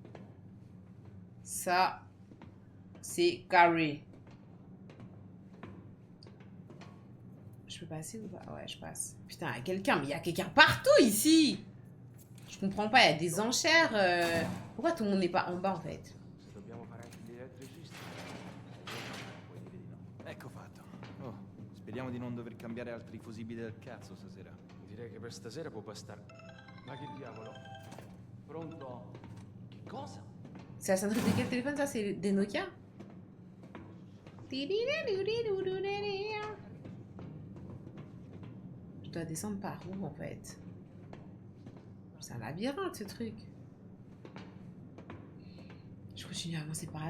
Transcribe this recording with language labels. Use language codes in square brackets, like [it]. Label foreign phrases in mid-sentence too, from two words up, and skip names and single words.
[fr] Ça, c'est carré. Je peux passer ou pas? Ouais, je passe. Putain, il y a quelqu'un. Mais il y a quelqu'un partout ici. Je comprends pas, il y a des enchères. Pourquoi tout le monde n'est pas en bas, en fait? [it] Dobbiamo fare anche gli elettricisti. Puoi dire di no. Ecco fatto. Oh, speriamo di non dover cambiare altri fusibili del cazzo stasera. Direi che per stasera può bastare. Ma che diavolo? Pronto? Che cosa? [fr] C'est la sonnerie de quel téléphone, ça? C'est des Nokia? Je dois descendre par où, en fait? C'est un labyrinthe, ce truc. Je continue à avancer par là.